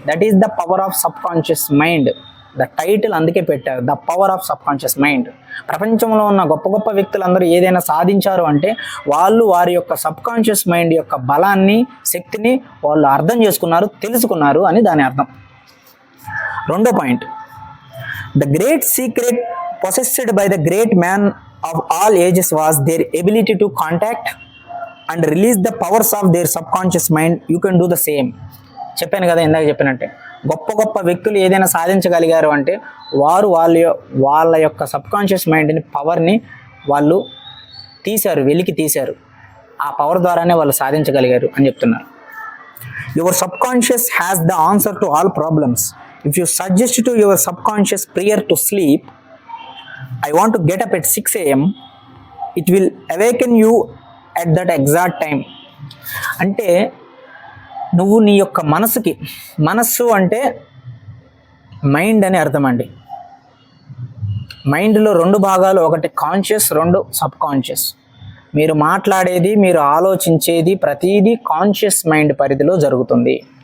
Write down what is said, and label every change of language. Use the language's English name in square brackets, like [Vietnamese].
[English] That is the power of subconscious mind. The title [Telugu] అందుకే పెట్టారు, [English] The power of subconscious mind. [Telugu] ప్రపంచంలో ఉన్న గొప్ప గొప్ప వ్యక్తులందరూ ఏదైనా సాధించారు అంటే వాళ్ళు వారి యొక్క సబ్ కాన్షియస్ మైండ్ యొక్క బలాన్ని, శక్తిని వాళ్ళు అర్థం చేసుకున్నారు, తెలుసుకున్నారు అని దాని అర్థం. రెండో point, [English] The great secret possessed by the great man of all ages was their ability to contact and release the powers of their subconscious mind. You can do the same. [Telugu] చెప్పాను కదా ఇందాక చెప్పినట్టే, గొప్ప గొప్ప వ్యక్తులు ఏదైనా సాధించగలిగారు అంటే వారు వాళ్ళ యొక్క సబ్కాన్షియస్ మైండ్ని, పవర్ని వాళ్ళు వెలికి తీశారు. ఆ పవర్ ద్వారానే వాళ్ళు సాధించగలిగారు అని చెప్తున్నారు. [English] Your subconscious has the answer to all problems. If you suggest to your subconscious prior to sleep, I want to get up at 6 a.m. It will awaken you at that exact time. [Telugu] అంటే నువ్వు నీ యొక్క మనస్సు అంటే mind అని అర్థం అండి. మైండ్లో రెండు భాగాలు, ఒకటి కాన్షియస్, రెండు సబ్ కాన్షియస్. మీరు మాట్లాడేది, మీరు ఆలోచించేది ప్రతిదీ కాన్షియస్ మైండ్ పరిధిలో జరుగుతుంది.